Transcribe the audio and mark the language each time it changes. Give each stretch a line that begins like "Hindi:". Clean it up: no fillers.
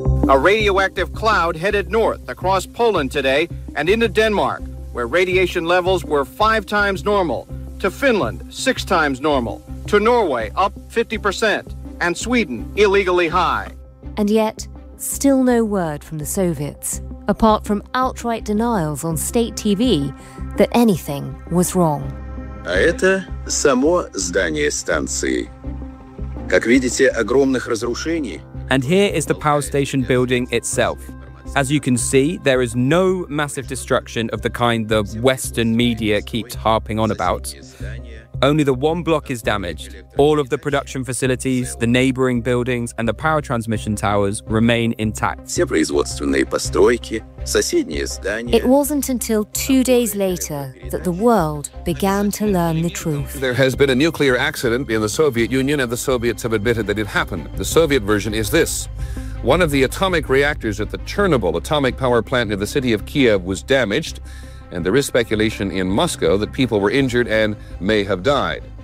English: A radioactive cloud headed north across Poland today and into Denmark, where radiation levels were five times normal, to Finland, six times normal, to Norway, up 50%, and Sweden, illegally high. And yet, still no word from the Soviets, apart from outright denials on state TV that anything was wrong.
Russian: А это само здание станции. Как видите, огромных разрушений.
English: And here is the power station building itself. As you can see, there is no massive destruction of the kind the Western media keeps harping on about. Only the one block is damaged. All of the production facilities, the neighboring buildings, and the power transmission towers remain intact.
Russian: Все производственные постройки, соседние здания.
English: It wasn't until 2 days later that the world began to learn the truth. There has been a nuclear accident in the Soviet Union, and the Soviets have admitted that it happened. The Soviet version is this. One of the atomic reactors at the Chernobyl atomic power plant near the city of Kiev was damaged, and there is speculation in Moscow that people were injured and may have died.